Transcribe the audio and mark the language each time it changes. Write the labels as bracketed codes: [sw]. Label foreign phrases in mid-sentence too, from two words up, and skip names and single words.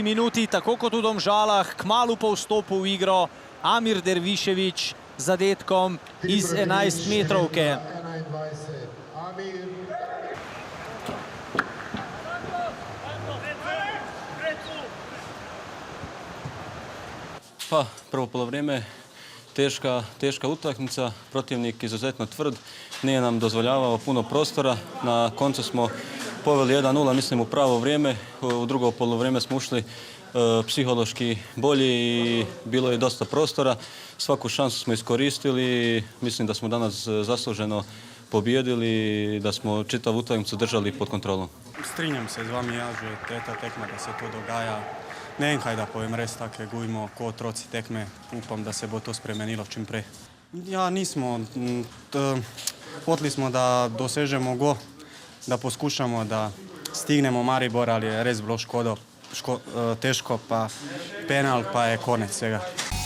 [sl] minuti, tako kot v Domžalah, kmalu po vstopu v igro, Amir Dervišević z zadetkom iz 11 metrovke. [hr] Pa, prvo polovreme, teška utakmica, protivnik izuzetno tvrd, nije nam dozvoljavao puno prostora, na koncu smo poveli 1-0, mislim, u pravo vrijeme, u drugo polovreme smo ušli psihološki bolji i bilo je dosta prostora, svaku šansu smo iskoristili, mislim da smo danas zasluženo pobijedili, da smo čitavu utakmicu držali pod kontrolom. [sl] Strinjam se z vami, ja, že tretja tekma, da se to dogaja. Ne vem, kaj da povem, res take gujmo ko otroci tekme. Upam, da se bo to spremenilo čim prej. Ja, nismo. Hoteli smo, da dosežemo go, da poskušamo, da stignemo Maribor, ali je res bilo težko, pa penal, pa je konec vsega.